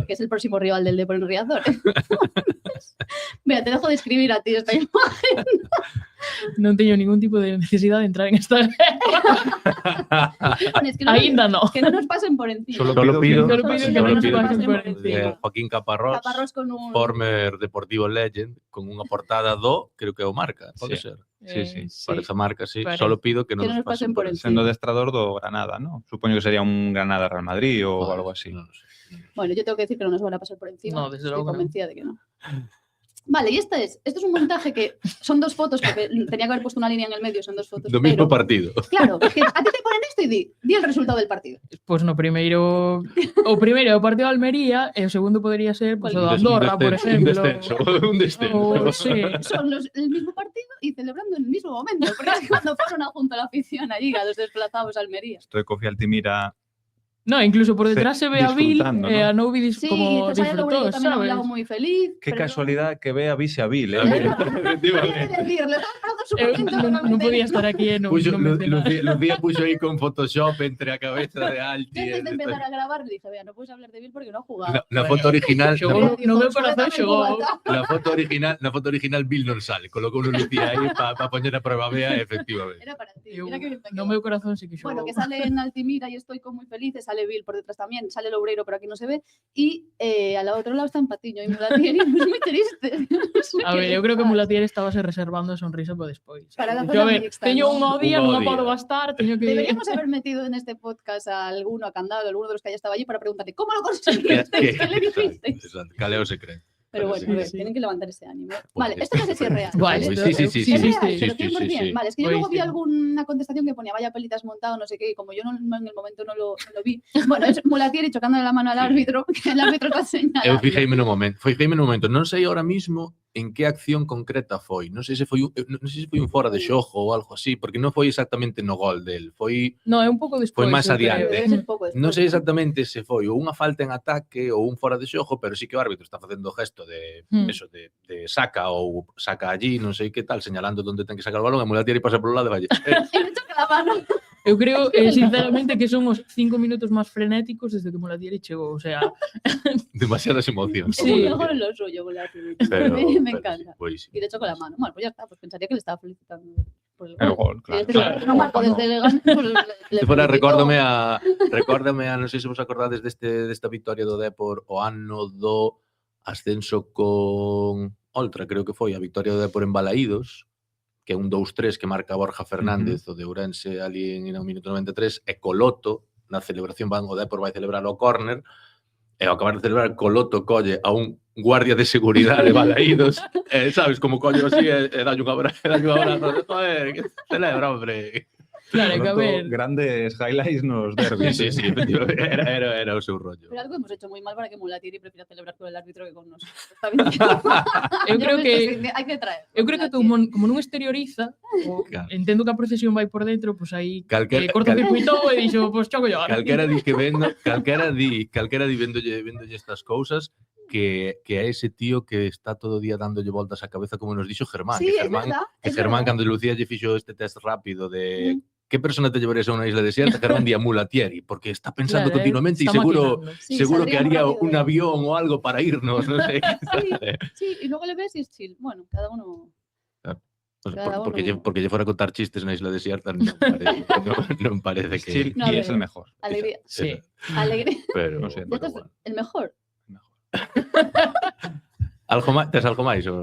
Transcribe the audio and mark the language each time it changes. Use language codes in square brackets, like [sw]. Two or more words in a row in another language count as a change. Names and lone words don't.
[es] que es el próximo rival del Depor en Riazor. Mira, te dejo de escribir a ti esta imagen. [gl] Non teño ningún tipo de necesidade de entrar en esta [es] Es que no, [gl] Aínda no. [es] que no nos pasen por encima. Solo Solo pido Solo pido que no nos pido pasen que por nos encima. Joaquín Caparrós, Caparrós con un... [en] former Deportivo Legend, [gl] con unha portada do, creo que é o Marca, pode [es] Sí. [gl] ser. [es] Sí. Parece Marca, sí. Parece. [gl] Solo pido que non nos pasen por encima. Sendo adestrador do Granada, ¿no? Supoño que sería un Granada Real Madrid o [es] Joder, [gl] algo así. non [es] lo sé. Bueno, yo tengo que decir que no nos van a pasar por encima. No, desde Estoy luego que no. convencida de que no. Vale, y esto es un montaje que son 2 fotos, porque tenía que haber puesto una línea en el medio, son 2 fotos. [gl] Do mismo [es] pero, [gl] partido. [es] claro, es que a ti te ponen esto y di el resultado del partido. [gl] Pois no primeiro é o partido de Almería e o segundo podería ser pois, o de Andorra, por exemplo. [es] Un descenso. [gl] Ou, sí. [es] Son el mismo partido y celebrando en el mismo momento, porque es cuando fueron a junto a la afición allí, a los desplazados a Almería. Estoy Kofi Altimira. No, incluso por detrás se ve a Bill Disfrutando, [gl] e [es] ¿no? a Novi Sí, como te sale disfrutó, Lourdes también a un sabes? lado muy feliz. Qué pero casualidad que vea Vise a Bill, ¿eh? [gl] Non podía estar aquí e non me mencionar. Lucía puxo aí con Photoshop entre a cabeza de Alti. Antes de empezar a grabar le dije, vea, no puedes hablar de Bill porque no ha jugado. Na foto original, Xogou no meu corazón xogou. na foto original Bill non sale, colocou unha Lucía aí para poñer a prueba vea, efectivamente. [es] Era para ti. [gl] Eu, [es] Mira que bien te [gl] no [es] quedó. [gl] meu corazón sí que xogou. [es] Bueno, que sale en Altimira y estoy muy feliz, sale Bill por detrás también, sale Loureiro, pero aquí no se ve, y al otro lado está Patiño y Mulatieri, es muy triste. No sé A qué ver, le [gl] eu creo que [es] pasa. [gl] Mulatier estabase reservando a sonrisa para despois. [es] Para la Yo, zona a ver, mixta, [gl] teño ¿no? un día, [es] Un [gl] non [es] día. [gl] podo gastar, teño que... [es] Deberíamos haber metido en este podcast a alguno, a Candado, alguno de los que haya estado allí para preguntarle, ¿cómo lo conseguiste? ¿Qué le dijiste? [gl] Cal é o secreto? [es] Pero bueno, Sí, a ver, sí. tienen que levantar ese ánimo. Pues Vale, sí. esto no sé si es real. Guay, ¿vale? esto- Sí, Es real, sí, pero sí, 100%. sí. Vale, es que yo luego vi Buenísimo. alguna contestación que ponía, vaya pelitas montado, no sé qué, y como yo en el momento no lo vi. Bueno, es Mulatieri chocándole la mano al árbitro, que el árbitro está señalando. [gl] Eu fijéime no momento, non sei [es] ahora mismo [gl] en que acción concreta foi. Non sei se foi un fora de xogo ou algo así, porque non foi exactamente no gol del, foi No, é un pouco despois. Foi máis eu creo. adiante. [es] Debe ser poco después. [gl] non sei exactamente se foi ou unha falta en ataque ou un fora de xogo, pero sí que o árbitro está facendo o gesto de eso de saca ou saca allí, non sei que tal, señalando onde ten que sacar o balón, e Mulatieri pasa polo lado e vai. [es] Y me choca la mano. [gl] Eu creo, sinceramente, que son os 5 minutos máis frenéticos desde que Mulatieri chegou. [es] O sea, [gl] Demasiadas emocións. [es] Es Sí. el mejor en lo suyo, Mulatieri. Pero, Me pero encanta. sí, buenísimo. Y le choco la mano. Bueno, pues ya está, pues pensaría que le estaba felicitando por el El gol. gol, claro. Este claro. no marco desde Leganés, pues le Se [gl] fora, [es] felicitó. [gl] recórdame a, non sei se vos acordades desta victoria do Depor o ano do ascenso con Oltra, creo que foi a victoria do Depor en Balaídos, que é un 2-3 que marca Borja Fernández, o de Ourense ali en o minuto 93, e Coloto, na celebración o Depor vai celebrar o córner, e ao acabar de celebrar Coloto colle a un guardia de seguridade de Balaídos, sabes, como colle así e dalle un abrazo, que celebra, hombre. [es] claro, que a ver. [gl] Grandes highlights nos derbis. Sí, efectivamente, era o seu rollo. [es] Pero algo hemos hecho muy mal para que Mulatieri prefiera celebrar con el árbitro que con nosotros. Está bien. [gl] Eu creo que [es] hay que traer. [gl] eu creo que como non exterioriza, [es] Claro. [gl] entendo que a procesión vai por dentro, pois aí corta Calquera circuitou e dixo, pois [es] choco yo. [gl] di que vendo, calquera di véndolle estas cousas que é ese tío que está todo o día dándolle voltas á cabeza como nos dixo Germán. [es] Sí, que es Germán, verdad. que es Germán verdad. [gl] cando Lucía lle fixo este test rápido de que [es] persona te llevarías [gl] a unha [es] isla desierta, [gl] Germán di a Mulatieri, porque está pensando [es] Claro, [gl] continuamente e [es] está seguro maquinando. Sí, seguro que haría saldríamos rápido un de- [gl] avión o algo para irnos, non sei. [es] Sí, y luego le ves y es chill. Bueno, cada uno. Pues Cada porque uno- [gl] lle fora a contar chistes na [es] isla desierta [gl] non parece que [es] Chill No, y es pero- el mejor. Alegría. Sí. Alegría. pero, No sé, Esto pero es bueno. el mejor. [gl] Tes algo máis? Ou